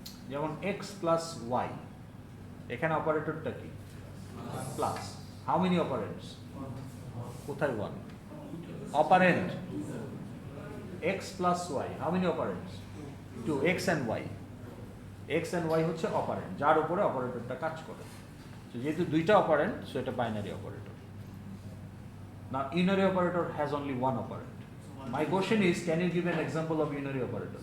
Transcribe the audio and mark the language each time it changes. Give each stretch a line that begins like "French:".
Bangla: যেমন x plus y, এখানে অপারেটরটা কি?
English: Plus. How many operands?
Bangla: কোথায়
English: One? Operand x plus y, how many operands? 2, x and y.
Bangla: x and y হচ্ছে operant, যার উপরে অপারেটরটা কাজ করে। So যেহেতু দুইটা অপারেন্ট, সো এটা binary operator.
English: Now unary operator has only one operand. My question is, can you give an example of unary operator?